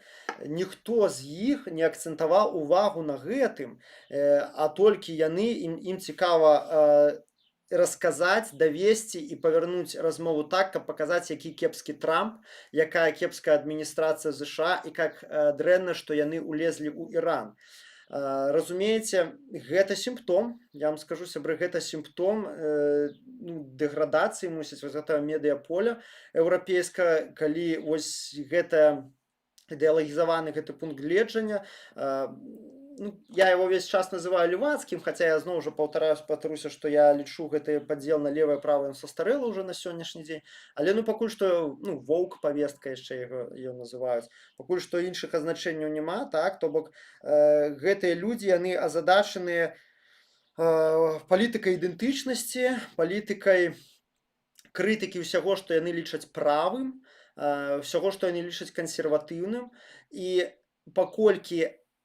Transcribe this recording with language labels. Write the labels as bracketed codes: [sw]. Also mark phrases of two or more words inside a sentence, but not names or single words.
[be] Ніхто з іх не акцэнтаваў увагу на гэтым, а толькі яны, ім цікава расказаць, давесці і павярнуць размову так, каб паказаць, які кепскі Трамп, якая кепская адміністрацыя ЗША і как дрэнна, што яны ўлезлі ў Іран. Разумееце, гэта сімптом, я вам скажу, сябры, гэта сімптом дэградацыі, мусіць, вось гэтага медыяполя еўрапейскага, калі вось гэта ідэалагізаваны гэты пункт гледжання, [ru] я его [be] весь час называю левацкім, хаця я зноў жа паўтаруся, што я лічу гэты падзел на левае правае састарэла ўжо на сённяшні дзень, але пакуль што воўк павестка яшчэ ее называюць, пакуль што іншых азначэнняў няма, так, то бок гэтыя людзі, яны азадачаныя палітыкай ідэнтычнасці, палітыкай крытыкі ўсяго, што яны лічаць правым, ўсяго, што яны лічаць кансерватыўным, і паколькі